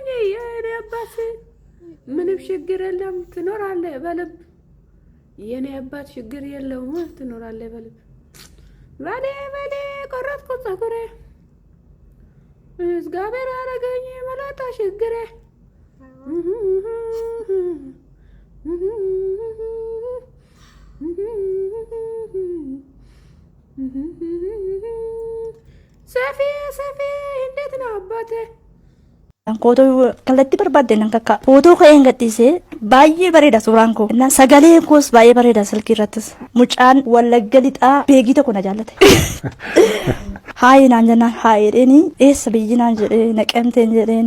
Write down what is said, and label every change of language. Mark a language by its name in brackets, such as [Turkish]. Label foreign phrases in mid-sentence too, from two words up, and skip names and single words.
[Amharic] የኔ አባስ ምንም ችግር የለም ትኖራለህ በልብ የኔ አባት ችግር የለውም ትኖራለህ በልብ በሌ በሌ ቆረጥኩት ፀጉሬ እግዚአብሔር አረገኝ መላጣ ችግሬ ሰፊ እንዴት ነው አባቴ [Oromo] Kootoo kallattii barbaadden akka footoo ka'een gadhiisee baay'ee bareeda suuraan koo. Sagaleen koos baay'ee bareeda silkii irrattis. Mucaan Wallagga lixaa beegii tokko na jaallate. Haayee naan jennaan haayee dheeni eessa biyyi naan jedhee naqamteen jedheeni.